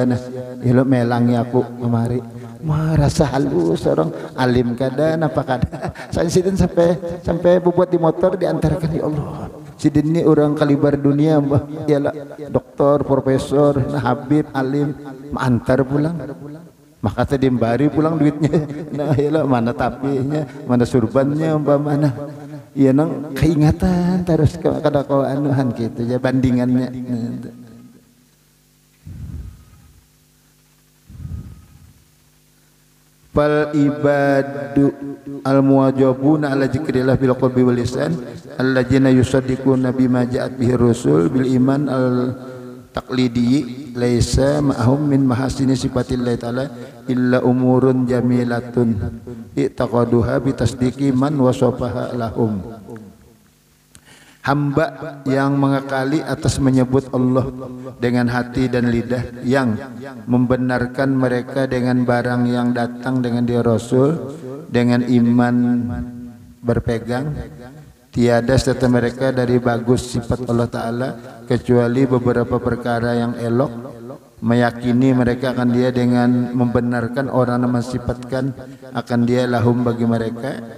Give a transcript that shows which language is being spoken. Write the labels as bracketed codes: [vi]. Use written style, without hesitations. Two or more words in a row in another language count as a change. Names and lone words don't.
[bjn] Nah ya lo melangi aku kemari merasa halus orang alim kada napa kada, sakanya sidin sampai bubuat di motor diantarkan, ya Allah sidin ini orang kalibar dunia mbah, ialah doktor, profesor, nah Habib, alim, antar pulang. Maka tadi bari pulang duitnya, nah ialah mana tapinya, mana surbannya, mbah mana. Iya nang keingatan terus kada kau anuhan gitu ya bandingannya. [ar] فالعباد المواظبون على ذكر الله بالقلب واللسان الذين يصدقون بما جاءت به الرسل بالإيمان التقليدي ليس معهم من محاسن صفات الله تعالى إلا أمور جميلة اعتقدوها بتصديق من وصفها لهم. [ms] Hamba yang mengakali atas menyebut Allah dengan hati dan lidah, yang membenarkan mereka dengan barang yang datang dengan dia Rasul, dengan iman berpegang, tiada serta mereka dari bagus sifat Allah Ta'ala kecuali beberapa perkara yang elok, meyakini mereka akan dia dengan membenarkan orang yang mensifatkan akan dia lahum bagi mereka.